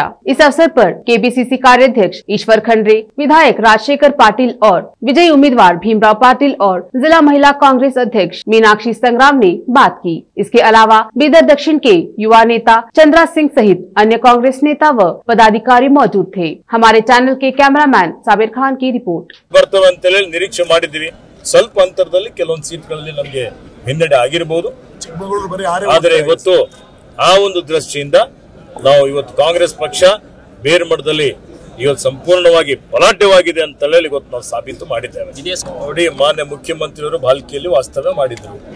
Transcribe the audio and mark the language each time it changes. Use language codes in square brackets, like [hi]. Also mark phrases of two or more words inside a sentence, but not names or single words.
[hi] इस अवसर पर केपीसीसी कार्याध्यक्ष ईश्वर खंड्रे, विधायक राजशेखर पाटिल और विजयी उम्मीदवार भीमराव पाटिल और जिला महिला कांग्रेस अध्यक्ष मीनाक्षी संग्राम ने बात की। इसके अलावा बीदर दक्षिण के युवा नेता चंद्रा सिंह सहित अन्य कांग्रेस नेता व पदाधिकारी मौजूद थे। हमारे चैनल के कैमरामैन साबिर खान की रिपोर्ट। [kn] निरीक्षे ಮಾಡಿದ್ವಿ, ಸ್ವಲ್ಪ ಅಂತರದಲ್ಲಿ ಕೆಲವೊಂದು ಸೀಟ್ಗಳಲ್ಲಿ ನಮಗೆ ಹಿನ್ನಡೆ ಆಗಿರಬಹುದು. ಆದರೆ ಇವತ್ತು ಆ ಒಂದು ದೃಷ್ಟಿಯಿಂದ ನಾವು ಇವತ್ತು ಕಾಂಗ್ರೆಸ್ ಪಕ್ಷ ಬೇರೆ ಮಟ್ಟದಲ್ಲಿ ಇವತ್ತು ಸಂಪೂರ್ಣವಾಗಿ ಪಲಾಟವಾಗಿದೆ ಅಂತ ಹೇಳಿ ಇವತ್ತು ನಾವು ಸಾಬೀತು ಮಾಡಿದ್ದೇವೆ. ನೋಡಿ, ಮಾನ್ಯ ಮುಖ್ಯಮಂತ್ರಿಯವರು ಭಾಲ್ಕಿಯಲ್ಲಿ ವಾಸ್ತವ್ಯ ಮಾಡಿದ್ರು.